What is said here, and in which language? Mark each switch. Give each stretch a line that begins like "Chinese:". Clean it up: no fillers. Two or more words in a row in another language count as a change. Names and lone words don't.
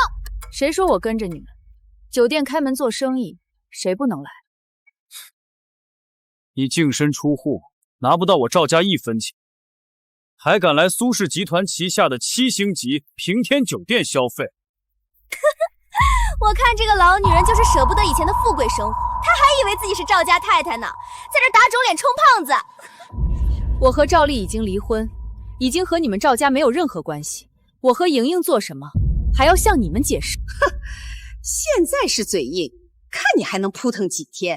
Chinese: 誰說我跟着你們？酒店開門做生意，誰不能來？你净身出戶，拿不到我赵家1分钱，还敢来蘇氏集團旗下的7星級平天酒店消費？我看這個老女人就是捨不得以前的富貴生活，她還以為自己是趙家太太呢，在這打腫臉充胖子。我和趙麗已經離婚，已經和你們趙家沒有任何關係。我和莹莹做什麼，還要向你們解釋？哼，現在是嘴硬，看你還能撲騰幾天。